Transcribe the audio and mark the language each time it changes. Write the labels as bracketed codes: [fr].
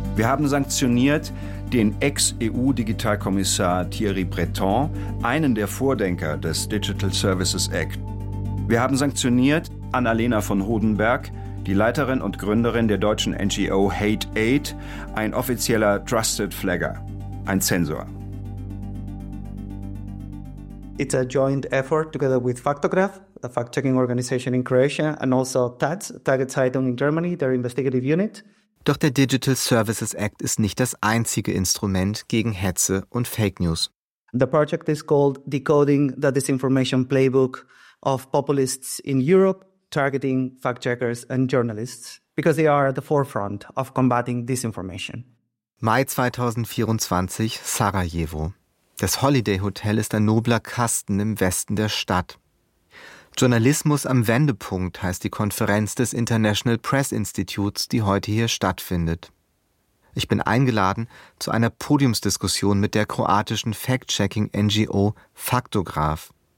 [de] Wir haben sanktioniert den Ex-EU-Digitalkommissar Thierry Breton, einen der Vordenker des Digital Services Act. Wir haben sanktioniert Annalena von Hodenberg, die Leiterin und Gründerin der deutschen NGO HateAid, ein offizieller Trusted Flagger, ein Zensor. [en] It's a joint effort together with Faktograph, the fact-checking organization in Croatia, and also TAZ, Tageszeitung in Germany, their investigative unit. [de] Doch der Digital Services Act ist nicht das einzige Instrument gegen Hetze und Fake News. [en] The project is called Decoding the Disinformation Playbook of Populists in Europe, targeting fact-checkers and journalists, because they are at the forefront of combating disinformation. [de] Mai 2024, Sarajevo. Das Holiday Hotel ist ein nobler Kasten im Westen der Stadt. Journalismus am Wendepunkt heißt die Konferenz des International Press Institutes, die heute hier stattfindet. Ich bin eingeladen zu einer Podiumsdiskussion mit der kroatischen Fact-Checking-NGO Faktograph.